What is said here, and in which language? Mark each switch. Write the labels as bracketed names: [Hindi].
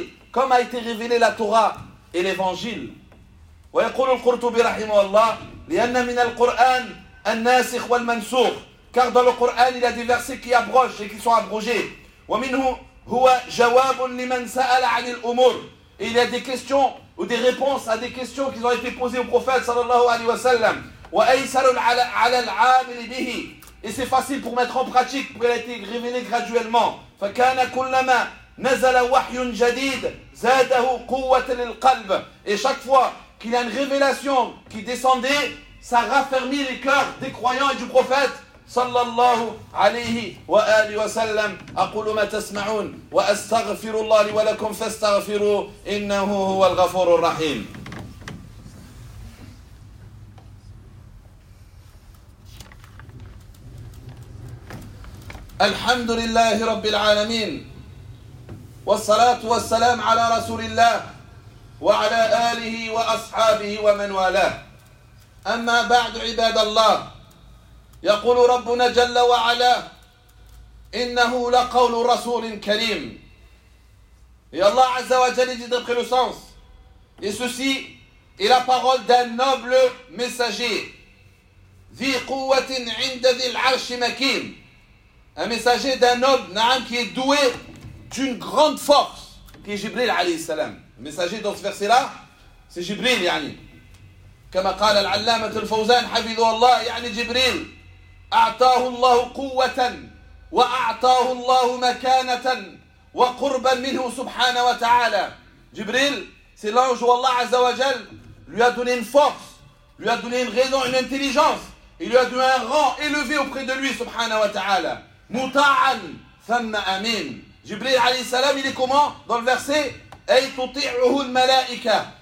[French] Comme a été révélée la Torah et l'Évangile. [Arabic] ويقول القرطبي رحمه الله لأن من القرآن الناسخ والمنسوخ. [French] Car dans le Coran il y a des versets qui abrogent et qui sont abrogés. [Arabic] ومنه هو جواب لمن سأل عن الأمور. [French] Et il y a des questions ou des réponses à des questions qui ont été posées au prophète sallallahu alayhi wa sallam. [Arabic] وأيسر على العامل به. [French] Et c'est facile pour mettre en pratique, pour qu'elle ait été révélée graduellement. [Arabic] فَكَانَ كُلَّمَا نَزَلَ وَحْيٌ جَدِيدٌ زَادَهُ قُوَّةٌ لِلْقَلْبِ. [French] Et chaque fois qu'il y a une révélation qui descendait, ça raffermit les cœurs des croyants et du prophète صلى الله عليه وآله وسلم. [Arabic] أقول ما تسمعون وأستغفر الله لي ولكم فاستغفروا إنه هو الغفور الرحيم. الحمد لله رب العالمين والصلاة والسلام على رسول الله وعلى آله وأصحابه ومن والاه. أما بعد عباد الله, يقول ربنا جل وعلا إنه لقول رسول كريم. [French] Et Allah عز وجل dit d'après le sens, et ceci est la parole d'un noble messager. [Arabic] ذي قوة عند ذي العرش مكين. [French] Un messager d'un noble, Naam, qui est doué d'une grande force, qui est Jibril alayhi salam. Le messager dans ce verset-là, c'est Jibril, yani. [Arabic] كما قال العلامة الفوزان حفظه الله, يعني جبريل. أعطاه الله قوة وأعطاه الله مكانة وقربا منه سبحانه وتعالى. [French] Jibril, c'est l'ange où Allah Azza wa Jal lui a donné une force, lui a donné une raison, une intelligence, il lui a donné un rang élevé auprès de lui, subhanahu wa ta'ala. [Arabic] مطاعا ثم امين. [French] Jibril alayhi salam, il est comment dans le verset? [Arabic] اي تطيعه الملائكة.